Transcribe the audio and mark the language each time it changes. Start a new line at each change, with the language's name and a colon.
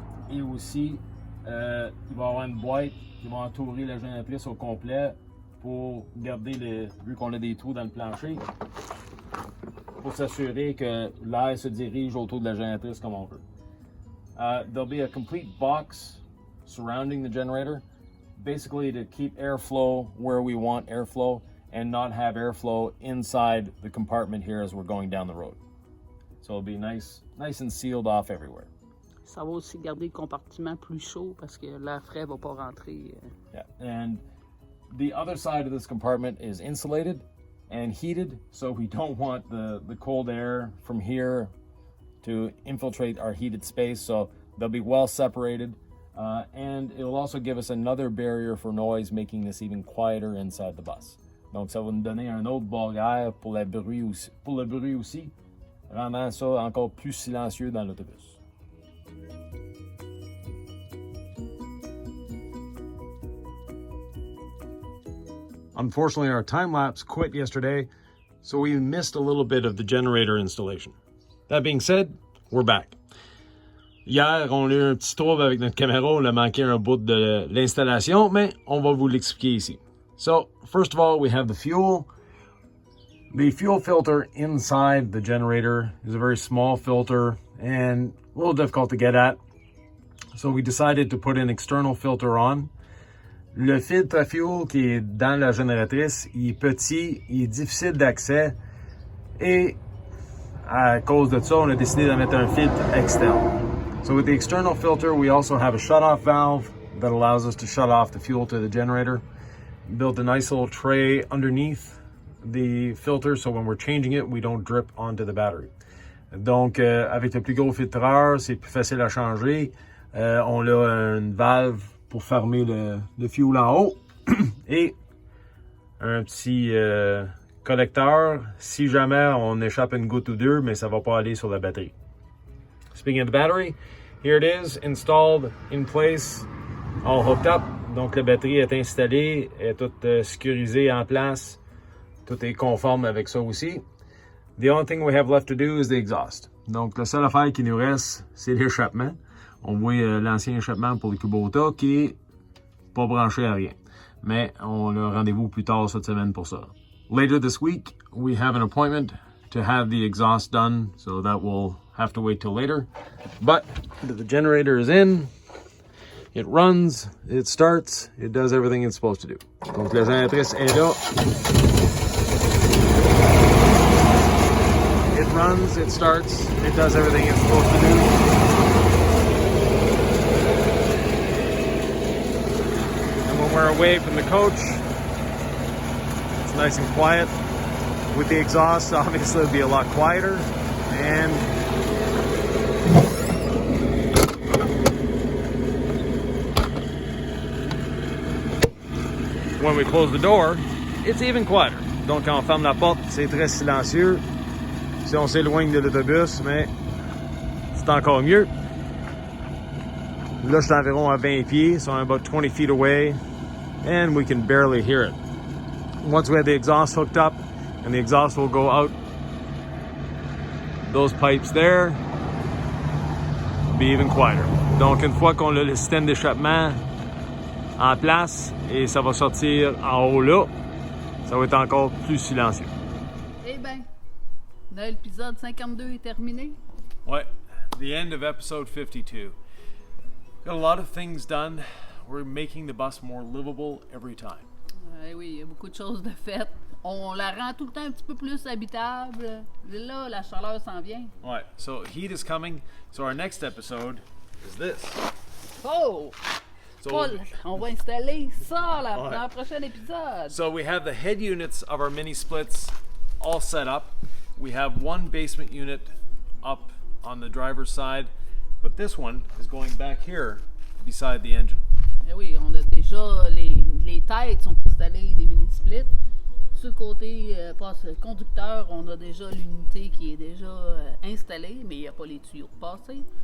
French: Et aussi, il va y avoir une boîte qui va entourer la génératrice au complet pour garder, vu qu'on a des trous dans le plancher, pour s'assurer que l'air se dirige autour de la génératrice comme on veut.
English: There'll be a complete box surrounding the generator, basically to keep airflow where we want airflow and not have airflow inside the compartment here as we're going down the road. So it'll be nice and sealed off everywhere.
French: Ça va aussi garder le compartiment plus chaud parce que l'air frais va pas rentrer.
English: Yeah, and the other side of this compartment is insulated and heated, so we don't want the cold air from here to infiltrate our heated space, so they'll be well separated, and it will also give us another barrier for noise, making this even quieter inside the bus.
French: Donc ça va nous donner un autre barrière pour le bruit aussi, rendant ça encore plus silencieux dans l'autobus.
English: Unfortunately, our time-lapse quit yesterday, so we missed a little bit of the generator installation. That being said, we're back.
French: Hier, on a eu un petit trouble avec notre caméra, on a manqué un bout de l'installation, mais on va vous l'expliquer ici.
English: So, first of all, we have the fuel. The fuel filter inside the generator is a very small filter and a little difficult to get at. So we decided to put an external filter on.
French: Le filtre à fuel qui est dans la génératrice, il est petit, il est difficile d'accès et à cause de ça, on a décidé de mettre un filtre externe.
English: So with the external filter, we also have a shutoff valve that allows us to shut off the fuel to the generator. Built a nice little tray underneath the filter so when we're changing it, we don't drip onto the battery.
French: Donc, avec le plus gros filtreur, c'est plus facile à changer. On a une valve pour fermer le fuel en haut et un petit collecteur si jamais on échappe une goutte ou deux, mais ça va pas aller sur la batterie.
English: Speaking of the battery, here it is, installed in place, all hooked up.
French: Donc la batterie est installée, est toute sécurisée en place. Tout est conforme avec ça aussi.
English: The only thing we have left to do is the exhaust.
French: Donc la seule affaire qui nous reste, c'est l'échappement. On voit l'ancien échappement pour le Kubota qui est pas branché à rien. Mais on a rendez-vous plus tard cette semaine pour ça.
English: Later this week, we have an appointment to have the exhaust done, so that will have to wait till later. But the generator is in, it runs, it starts, it does everything it's supposed to do.
French: Donc la génératrice est là.
English: It runs, it starts, it does everything it's supposed to do. And when we're away from the coach, it's nice and quiet. With the exhaust, obviously it'll be a lot quieter. And when we close the door, it's even quieter.
French: Donc quand on ferme la porte, c'est très silencieux. Si on s'éloigne de l'autobus, mais c'est encore mieux. Là, je suis environ à 20 pieds,
English: so I'm about 20 feet away, and we can barely hear it. Once we have the exhaust hooked up, and the exhaust will go out those pipes there, it'll be even quieter.
French: Donc, une fois qu'on a le système d'échappement en place, et ça va sortir en haut là, ça va être encore plus silencieux. Eh ben, l'épisode 52 est terminé.
English: Ouais, the end of episode 52. Got a lot of things done. We're making the bus more livable every time.
French: Oui, il y a beaucoup de choses de faites. On la rend tout le temps un petit peu plus habitable. Là, la chaleur s'en vient.
English: Ouais, so heat is coming. So our next episode is this. Oh! So,
French: Paul, on va installer ça dans le prochain épisode.
English: So we have the head units of our mini splits all set up. We have one basement unit up on the driver's side, but this one is going back here beside the engine.
French: Eh oui, on a déjà les têtes sont installées des mini-splits. Sur le côté conducteur, on a déjà l'unité qui est déjà installée, mais il n'y a pas les tuyaux de passé.